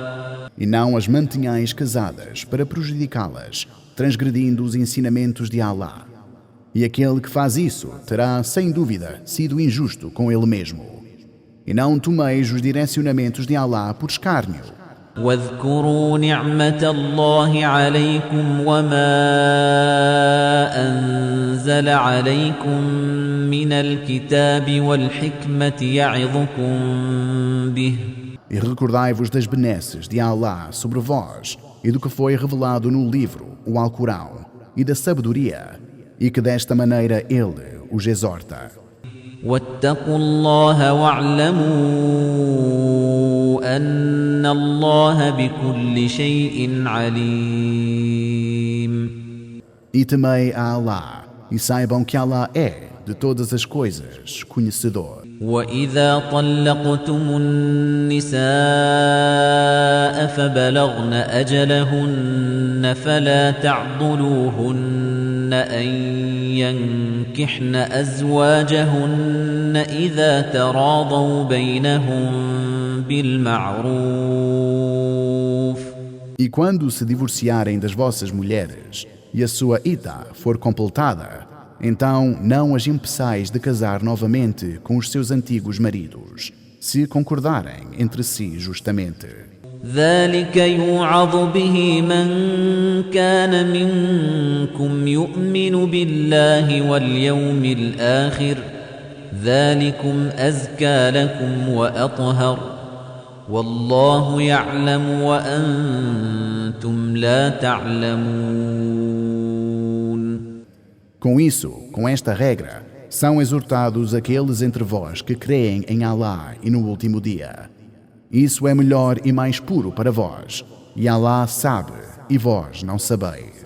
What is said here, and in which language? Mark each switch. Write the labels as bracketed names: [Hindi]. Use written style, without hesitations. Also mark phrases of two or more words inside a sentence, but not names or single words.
[Portuguese] E não as mantenhais casadas para prejudicá-las, transgredindo os ensinamentos de Allah. E aquele que faz isso terá, sem dúvida, sido injusto com ele mesmo. E não tomeis os direcionamentos de Allah por escárnio. [Arabic] واذكروا نعمة الله عليكم وما أنزل عليكم من الكتاب والحكمة يعظكم به. [Portuguese] E recordai-vos das benesses de Allah sobre vós e do que foi revelado no livro, o Alcorão, e da sabedoria, e que desta maneira ele os exorta. [Arabic] واتقوا الله واعلموا أن الله بكل شيء عليم. [Portuguese] E temei a Allah, e saibam que Allah é, de todas as coisas, conhecedor. [Arabic] وإذا طلقتم النساء فبلغن أجلهن فلا تعضلوهن أن ينكحن أزواجهن إذا تراضوا بينهم بالمعروف. [Portuguese] E quando se divorciarem das vossas mulheres, e a sua idda for completada, então não as impeçais de casar novamente com os seus antigos maridos, se concordarem entre si justamente. [Arabic] ذلك يوعظ به من كان منكم يؤمن بالله واليوم الآخر ذلكم أزكى لكم وأطهر والله يعلم وأنتم لا تعلمون. [Portuguese] Com isso, com esta regra, são exortados aqueles entre vós que creem em Allah e no último dia. Isso é melhor e mais puro para vós, e Allah sabe, e vós não sabeis.